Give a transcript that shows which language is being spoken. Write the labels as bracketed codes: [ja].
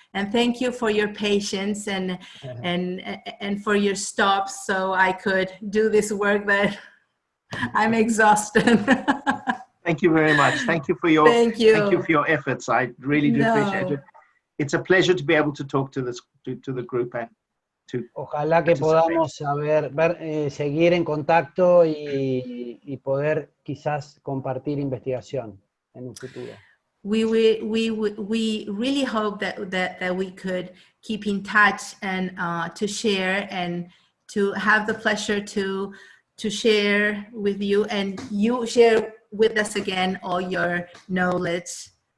[en] And thank you for your patience and for your stops so I could do this work that I'm exhausted. Thank you very much. Thank you for your efforts. I really do appreciate it. It's a pleasure to be able to talk to the group and to [es] Ojalá que podamos seguir en contacto y poder quizás compartir investigación en un futuro. [en] We really hope that we could keep in touch and to share and to have the pleasure to share with you and you share with us again all your knowledge.